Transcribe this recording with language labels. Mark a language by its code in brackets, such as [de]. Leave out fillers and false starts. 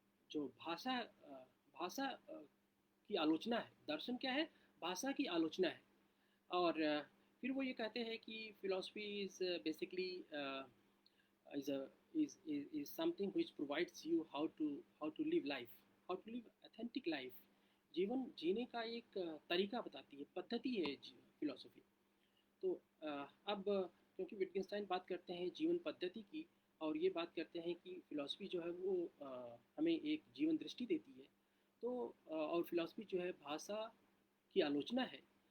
[hi] जो भाषा की आलोचना है, दर्शन क्या है, भाषा की आलोचना है। और फिर वो ये कहते हैं कि [en] Philosophy is basically is a is something which provides you how to live life, how to live authentic life। [hi] जीवन जीने का एक तरीका बताती है, पद्धति है फिलोसफी। तो अब क्योंकि विटगेनस्टाइन बात करते हैं जीवन पद्धति की, और ये बात करते हैं कि फिलॉसफी जो है वो हमें एक जीवन दृष्टि देती है, तो और फिलॉसफी जो है भाषा की आलोचना है।